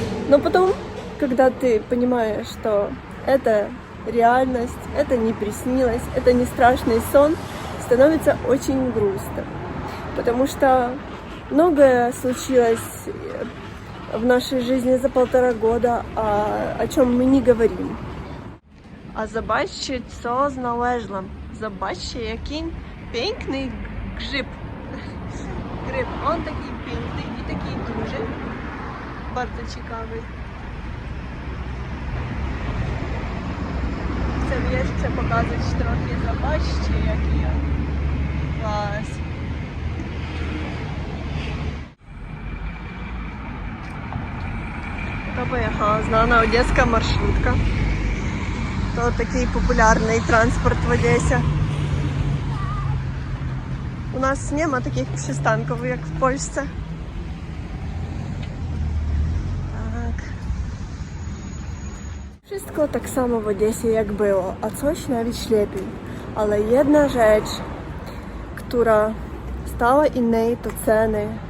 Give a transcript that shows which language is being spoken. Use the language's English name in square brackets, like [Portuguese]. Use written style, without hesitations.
[Russian] Но потом, когда ты понимаешь, что это реальность, это не приснилось, это не страшный сон, становится очень грустно. Потому что многое случилось в нашей жизни за 1,5 года, о чем мы не говорим. [Polish] А zobaczcie, co znalazłam. Zobaczcie, jaki piękny grzyb. Grzyb, on taki piękny i taki duży. Bardzo ciekawy. Chcę jeszcze pokazać trochę. Zobaczcie, jaki on. Klas. To pojechała znana [Ukrainian] одеська маршрутка. То такий популярний транспорт в Одесі. У нас нема таких [Polish] przystanków jak w Polsce. Tak. Wszystko tak samo w Odessie jak było, a coś nawet lepiej. Ale jedna rzecz, która stała innej, to ceny.